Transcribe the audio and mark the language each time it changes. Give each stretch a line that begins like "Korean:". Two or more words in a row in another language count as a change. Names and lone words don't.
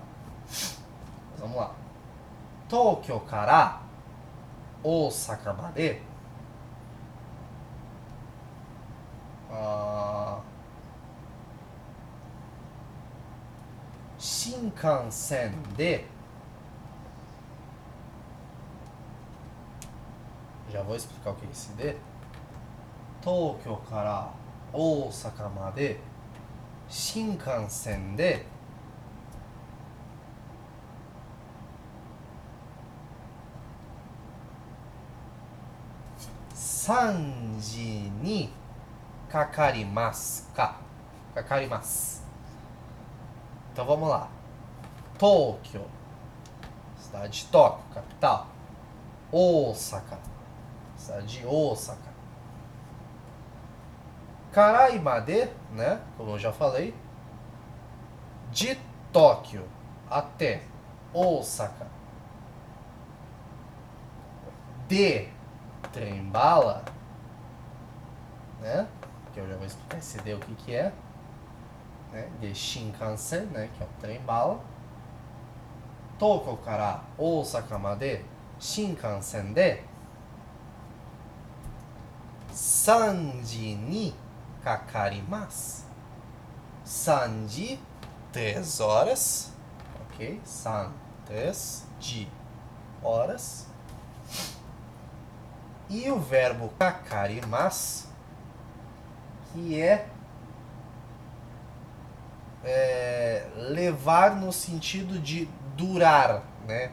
Portuguese: Mas vamos lá.
Japanese: Tóquio から大阪まで新幹線で...
Portuguese: Já vou explicar o que é esse de.
Japanese: Tóquio から大阪まで新幹線で 3時にかかりますか? かかります.
Portuguese: Então vamos lá. Tóquio, cidade de Tóquio, capital. Osaka, cidade de Osaka. Karaimade, né? Como eu já falei. De Tóquio até Osaka. De trem-bala, né? Que eu já vou explicar esse de o que é. Né? De Shinkansen, né? Que é o trem-bala.
Japanese: 東京から大阪まで新幹線で 3時にかかります。3時,
Portuguese: 3 horas. Ok? 3, 3 de horas. E o verbo kakarimasu, que é levar no sentido de durar, né?